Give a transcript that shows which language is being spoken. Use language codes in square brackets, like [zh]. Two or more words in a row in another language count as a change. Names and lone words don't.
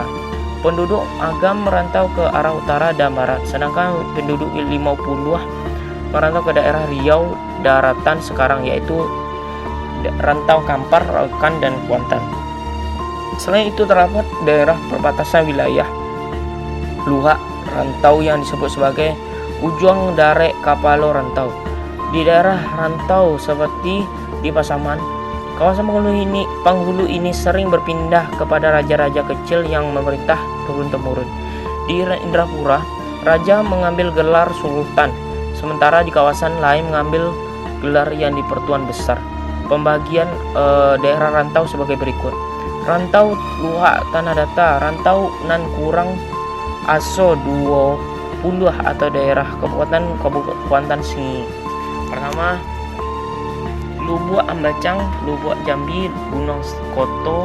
[id] Penduduk agam merantau ke arah utara dan barat, sedangkan penduduk 50 merantau ke daerah Riau daratan sekarang, yaitu Rantau Kampar, Rokan, dan Kuantan. Selain itu terdapat daerah perbatasan wilayah luhak rantau yang disebut sebagai [min] ujung darek kapalo rantau. [id] Di daerah rantau seperti di Pasaman, kawasan penghulu ini sering berpindah kepada raja-raja kecil yang memerintah turun-temurun. Di Indrapura, raja mengambil gelar sultan, sementara di kawasan lain mengambil gelar yang di pertuan besar. Pembagian daerah rantau sebagai berikut. Rantau luhak tanah datar, rantau nan kurang aso 20 atau daerah kabupaten Singi. Pertama, Lubuk Ambacang, Lubuk Jambi, Gunung Koto,